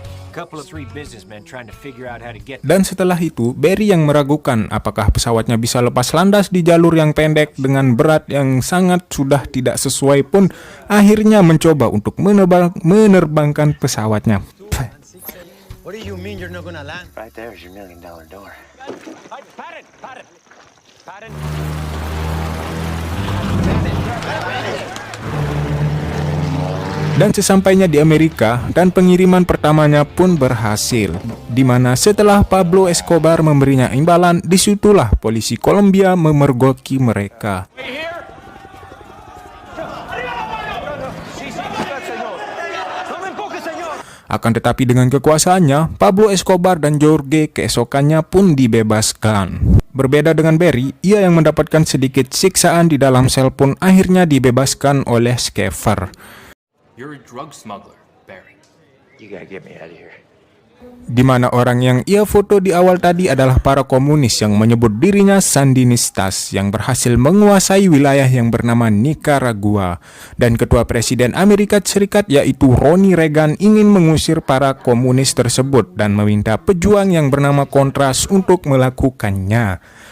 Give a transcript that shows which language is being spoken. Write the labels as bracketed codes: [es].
[en] Couple of three businessmen trying to figure out how to get [id] Dan setelah itu, Barry yang meragukan apakah pesawatnya bisa lepas landas di jalur yang pendek dengan berat yang sangat sudah tidak sesuai pun akhirnya mencoba untuk menerbangkan pesawatnya. [en] What do you mean you're not gonna land? Right there is your $1 million door. Pardon. [id] Dan sesampainya di Amerika, dan pengiriman pertamanya pun berhasil, di mana setelah Pablo Escobar memberinya imbalan, disitulah polisi Kolombia memergoki mereka. Akan tetapi dengan kekuasaannya, Pablo Escobar dan Jorge keesokannya pun dibebaskan. Berbeda dengan Barry, ia yang mendapatkan sedikit siksaan di dalam sel pun akhirnya dibebaskan oleh Schaefer. [en] You're a drug smuggler, Barry. You gotta get me out of here. [id] Di mana orang yang ia foto di awal tadi adalah para komunis yang menyebut dirinya Sandinistas yang berhasil menguasai wilayah yang bernama Nicaragua. Dan ketua Presiden Amerika Serikat yaitu Ronnie Reagan ingin mengusir para komunis tersebut dan meminta pejuang yang bernama Contras untuk melakukannya.